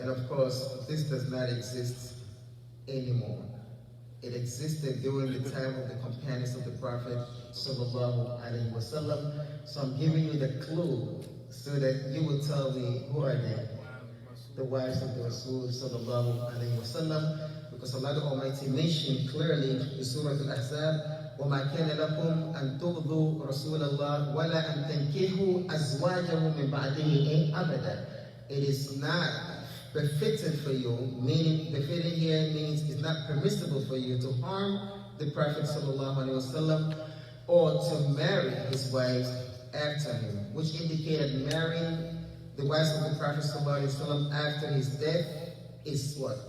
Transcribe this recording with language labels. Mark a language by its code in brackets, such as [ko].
[en] And of course, this does not exist anymore. It existed during the time of the companions of the Prophet sallallahu alaihi wasallam. So I'm giving you the clue so that you will tell me who are they? The wives of the Rasul sallallahu alaihi wasallam. Because Allah the Almighty mentioned clearly in Surah Al-Ahzab, [ar] وَمَا كَانَ لَكُمْ أَن تُغْضُوا رَسُولَ اللَّهِ وَلَا أَن تَنْكِحُوا أَزْوَاجَهُ مِنْ بَعْدِهِ أَبَدًا. [en] It is not befitting for you, meaning befitting here means it's not permissible for you to harm the Prophet sallallahu alaihi wasallam or to marry his wives after him, which indicated marrying the wives of the Prophet sallallahu alaihi wasallam after his death is what?